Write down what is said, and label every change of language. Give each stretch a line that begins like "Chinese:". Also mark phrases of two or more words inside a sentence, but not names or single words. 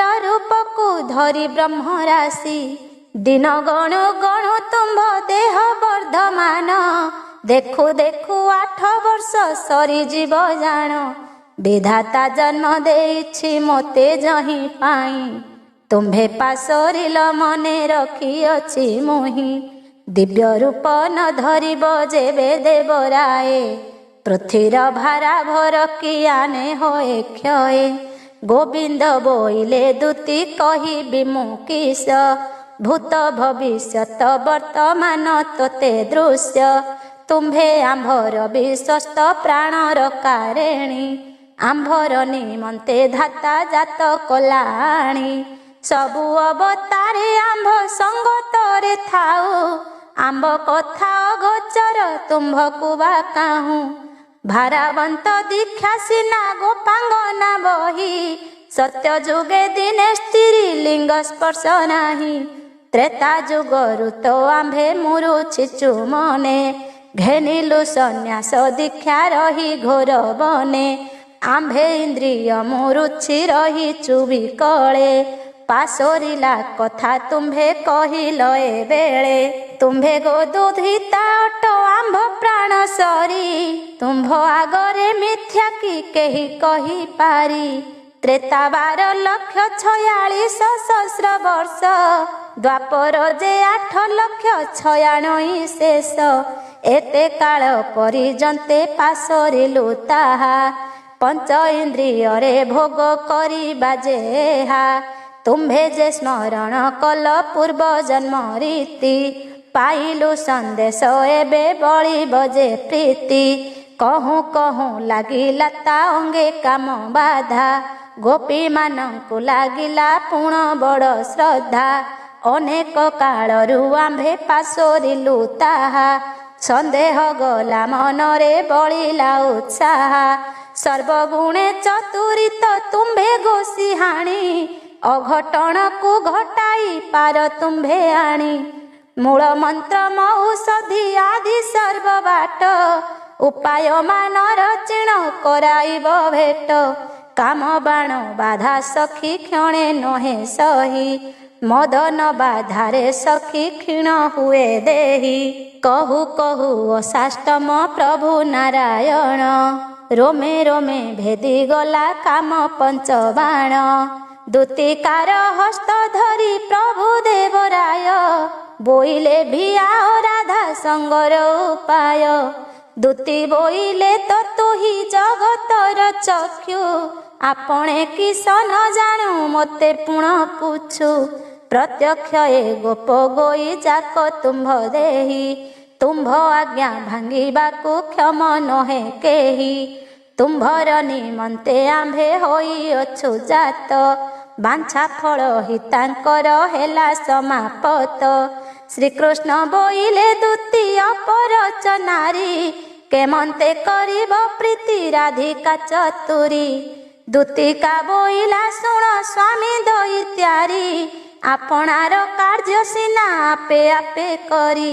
Odia: ରୂପ କୋ ଧରୀ ବ୍ରହ୍ମ ରାଶି ଦିନ ଗଣୁ ଗଣୁ ତୁମ୍ଭ ଦେହ ବର୍ଧମାନ ଦେଖୁ ଦେଖୁ 8 ବର୍ଷ ସରୀ ଜୀବ ଜାନ ବିଧାତା ଜନ୍ମ ଦେଇଛି ମୋତେ ଜହୀ ପାଈ ତୁମ୍ଭେ ପାସରିଲ ମନେ ରଖୀ ଅଛି ମୋହି ଦିବ୍ୟ ରୂପ ନ ଧରିବ ଜେବେ ଦେବରାଏ ପୃଥ୍ୱୀର ଭାରା ଭର କିୟାନେ ହୋଏ କ୍ଷୟ ଗୋବିନ୍ଦ ବୋଇଲେ ଦୂତୀ କହୀ ବିମୁଖୀଶ ଭୂତ ଭବିଷ୍ୟତ ବର୍ତ୍ତମାନ ତୋତେ ଦୃଶ୍ୟ ତୁମ୍ଭେ ଆମ୍ଭର ବିଶ୍ୱସ୍ତ ପ୍ରାଣର କାରେଣୀ ଆମ୍ଭର ନିମନ୍ତେ ଧାତା ଜାତ କଲାଣୀ ସବୁ ଅବତାରେ ଆମ୍ଭ ସଙ୍ଗତରେ ଥାଊ ଆମ୍ବ କଥା ଅଗୋଚର ତୁମ୍ଭକୁ ବା କାହୂ ଭାରାବନ୍ତ ଦୀକ୍ଷା ସିନା ଗୋପାଙ୍ଗନା ବହୀ ସତ୍ୟ ଜୁଗେ ଦିନେ ସ୍ତ୍ରୀ ଲିଙ୍ଗ ସ୍ପର୍ଶ ନାହୀ ତ୍ରେତା ଜୁଗରୁ ତୋ ଆମ୍ଭେ ମୁରୁଛିଚୁ ମନେ ଘେନିଲୁ ସନ୍ୟାସ ଦୀକ୍ଷା ରହୀ ଘୋର ବନେ ଆମ୍ଭେ ଇନ୍ଦ୍ରିୟ ମୁରୁଛି ରହୀ ଚୁବୀ କଳେ ପାସୋରିଲା କଥା ତୁମ୍ଭେ କହିଲ ଏ ବେଳେ ତୁମ୍ଭେ ଗୋଦୁଧିତା ଅଟ ଆମ୍ଭ ପ୍ରାଣ ସରୀ ତୁମ୍ଭ ଆଗରେ ମିଥ୍ୟା କୀ କେହୀ କହୀ ପାରୀ ତ୍ରେତା 12,46,000 ସହସ୍ର ବର୍ଷ ଦ୍ୱାପର ଜେ 8,96,000 ଶେଷ ଏତେ କାଳ ପରିଜନ୍ତେ ପାସରିଲୁ ତାହା ପଞ୍ଚ ଇନ୍ଦ୍ରିୟ ରେ ଭୋଗ କରିବା ଜେହା ତୁମ୍ଭେ ଜେ ସ୍ମରଣ କଲ ପୂର୍ବ ଜନ୍ମ ରୀତି ପାଇଲୁ ସନ୍ଦେଶ ଏବେ ବଳୀ ବଜେ ପ୍ରୀତି କହୂଁ କହୂଁ ଲାଗିଲା ତା ଅଙ୍ଗେ କାମ ବାଧା ଗୋପୀ ମାନଙ୍କୁ ଲାଗିଲା ପୁଣ ବଡ଼ ଶ୍ରଦ୍ଧା ଅନେକ କାଳରୁ ଆମ୍ଭେ ପାସୋରିଲୁ ତାହା ସନ୍ଦେହ ଗଲା ମନରେ ବଳିଲା ଉତ୍ସାହ ସର୍ବଗୁଣେ ଚତୁରିତ ତୁମ୍ଭେ ଗୋସିହାଣୀ ଅଘଟନ କୋ ଘଟାଈ ପାର ତୁମ୍ଭେ ଆଣୀ ମୂଳ ମନ୍ତ୍ର ମୌଷଧି ଆଦି ସର୍ବ ବାଟ ଉପାୟ ମାନ ରଚିଣ କରାଇବ ଭେଟ କାମ ବାଣ ବାଧା ସଖୀ କ୍ଷଣେ ନହେ ସହୀ ମଦନ ବାଧାରେ ସଖୀ କ୍ଷୀଣ ହୁଏ ଦେହୀ କହୁ କହୁ ଅଷ୍ଟମ ପ୍ରଭୁ ନାରାୟଣ ରୋମେ ରୋମେ ଭେଦୀ ଗଲା କାମ ପଞ୍ଚବାଣ ଦୂତିକାର ହସ୍ତ ଧରୀ ପ୍ରଭୁ ଦେବରାୟ ବୋଇଲେ ଭିଆ ରାଧା ସଙ୍ଗର ଉପାୟ ଦୂତୀ ବୋଇଲେ ତୋ ତୁହୀ ଜଗତର ଚକ୍ଷୁ ଆପଣେ କିସ ନ ଜାନୂ ମତେ ପୁଣ ପୁଛୁ ପ୍ରତ୍ୟକ୍ଷ ଏ ଗୋପ ଗୋଈ ଜାକ ତୁମ୍ଭ ଦେହୀ ତୁମ୍ଭ ଆଜ୍ଞା ଭାଙ୍ଗିବାକୁ କ୍ଷମ ନହେ କେହୀ ତୁମ୍ଭର ନିମନ୍ତେ ଆମ୍ଭେ ହୋଈ ଅଛୁ ଜାତ ବାଞ୍ଛା ଫଳ ହିତାଙ୍କର ହେଲା ସମାପତ ଶ୍ରୀକୃଷ୍ଣ ବୋଇଲେ ଦ୍ୱିତୀୟ ପରଚନାରୀ କେମନ୍ତେ କରିବ ପ୍ରୀତି ରାଧିକା ଚତୁରୀ। ଦୂତିକା ବୋଇଲା ଶୁଣ ସ୍ୱାମୀ ଦଇତ୍ୟାରୀ ଆପଣାର କାର୍ଯ୍ୟ ସିନା ଆପେ ଆପେ କରି।